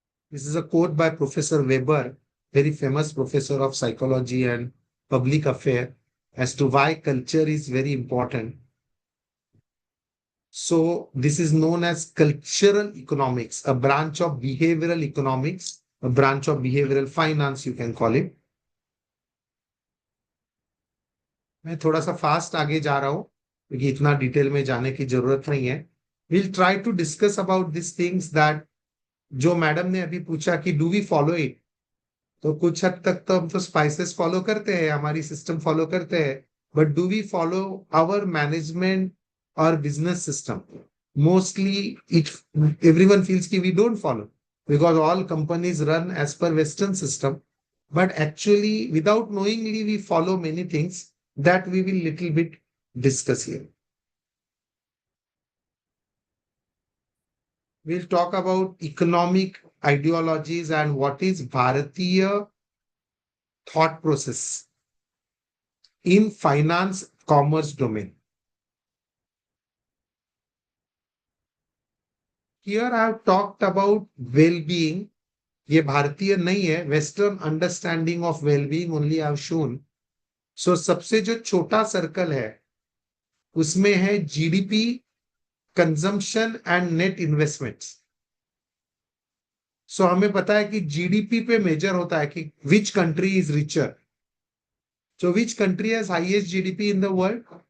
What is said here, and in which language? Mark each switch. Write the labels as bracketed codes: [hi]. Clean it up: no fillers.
[en] This is a quote by Professor Weber, very famous professor of psychology and public affairs, as to why culture is very important. So this is known as cultural economics, a branch of behavioral economics, a branch of behavioral finance, you can call it. [hi] मैं थोड़ा सा fast आगे जा रहा हूं क्योंकि इतना detail में जाने की जरूरत नहीं है. [en] We'll try to discuss about these things that [hi] जो मैडम ने अभी पूछा कि [en] do we follow it, [hi] तो कुछ हद तक तो हम तो स्पाइसेस फॉलो करते हैं, हमारी सिस्टम फॉलो करते हैं, [en] But do we follow our management और business system? Mostly it everyone feels कि we don't follow because all companies run as per western system, but actually without knowingly we follow many things that we will little bit discuss here. We'll talk about economic ideologies and what is Bharatiya thought process in finance commerce domain. Here I have talked about well-being. [hi] ये भारतीय नहीं है, [en] Western understanding of well-being only I have shown. [hi] So सबसे जो छोटा circle है उसमें है GDP, consumption and net investments. सो हमें पता है कि जीडीपी पे मेजर होता है कि [en] Which country is richer. So which country has highest GDP in the world?